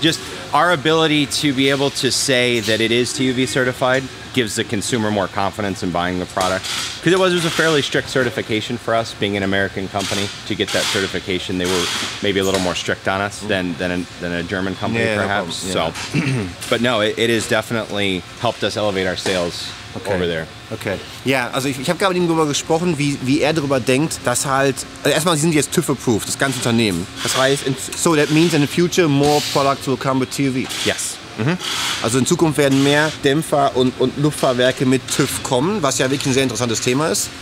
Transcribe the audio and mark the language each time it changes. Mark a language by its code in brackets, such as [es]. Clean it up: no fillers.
[en] Just our ability to be able to say that it is TUV certified gives the consumer more confidence in buying the product. Because it was a fairly strict certification for us, being an American company. To get that certification, they were maybe a little more strict on us than a German company, perhaps. No so, but no, it has definitely helped us elevate our sales over there. Okay. [de] Ja, also ich habe gerade mit ihm darüber gesprochen, wie er darüber denkt, dass halt, also erstmal, sie sind jetzt TÜV-approved, das ganze Unternehmen. Das heißt, [en] so that means in the future more products will come with TUV. Yes. [de] Also in Zukunft werden mehr Dämpfer und Luftfahrwerke mit TÜV kommen, was ja wirklich ein sehr interessantes Thema ist.